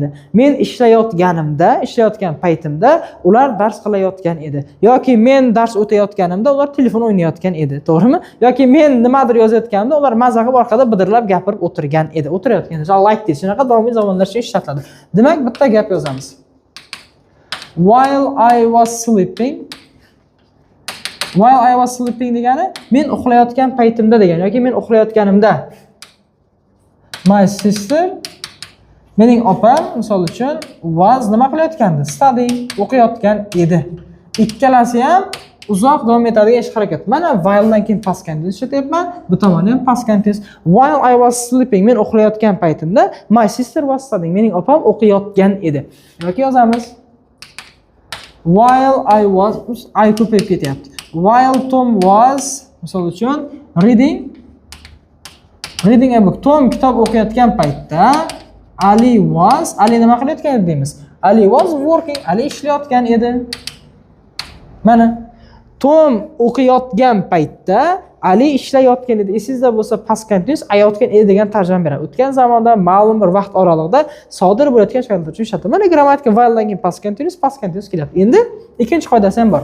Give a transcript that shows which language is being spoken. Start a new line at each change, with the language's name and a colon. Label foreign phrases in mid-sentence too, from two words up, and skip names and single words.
Uzbek: Men ishlayotgan paytimda ular dars qilayotgan edi. Yoki men dars o'tayotganimda ular telefon o'ynayotgan edi, to'g'rimi? Yoki men nimadir yozayotganimda ular mazza qilib orqada bidirlab gapirib o'tirgan edi. O'tirayotgan edi.
English: Like this
Uzbek: shunaqa davomiy zamonlar uchun ishlatiladi. Demak, bitta gap yozamiz.
English: While I was sleeping
Uzbek: degani men uxlayotgan paytimda degani yoki men uxlayotganimda.
English: My sister,
Uzbek: mening opam misol uchun was nima qilayotgandi? Studying, o'qiyotgan edi. Ikkalasi ham uzoq davom etadigan ish harakat. Mana while dan keyin
English: past continuous
Uzbek: ishlatyapman. Bu tomoni ham
English: past continuous. While I was sleeping,
Uzbek: men uxlayotgan paytimda
English: my sister was studying,
Uzbek: mening opam o'qiyotgan edi. Yoki yozamiz.
English: While I
Uzbek: ko'payib ketyapti.
English: While Tom was,
Uzbek: misol uchun
English: reading a book.
Uzbek: Tom kitob o'qiyotgan paytda Ali nima qilayotgan edi deymiz?
English: Ali was working,
Uzbek: Ali ishlayotgan edi. Mana Tom o'qiyotgan paytda Ali ishlayotgan edi. Esingizda bo'lsa
English: past continuous
Uzbek: ayotgan edi degan tarjima beradi. O'tgan zamonda ma'lum bir vaqt oralig'ida sodir bo'layotgan shaklda uchun ishlatiladi. Mana grammatika while dan keyin
English: past continuous
Uzbek: kelyapti. Endi ikkinchi qoidasi ham bor.